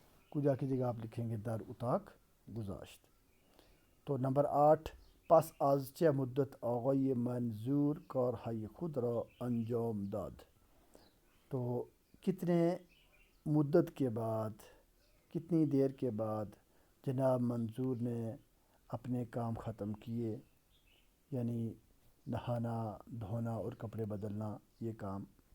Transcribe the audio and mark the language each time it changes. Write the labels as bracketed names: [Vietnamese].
[Urdu] کجا کی جگہ آپ لکھیں گے [Persian] در اتاق گذاشت. تو نمبر 8 پس از چه مدت آقای منظور کارهای خود را انجام داد. [Urdu] تو کتنے مدت کے بعد، کتنی دیر کے بعد جناب منظور نے اپنے کام ختم کیے، یعنی نہانا دھونا اور کپڑے بدلنا یہ کام.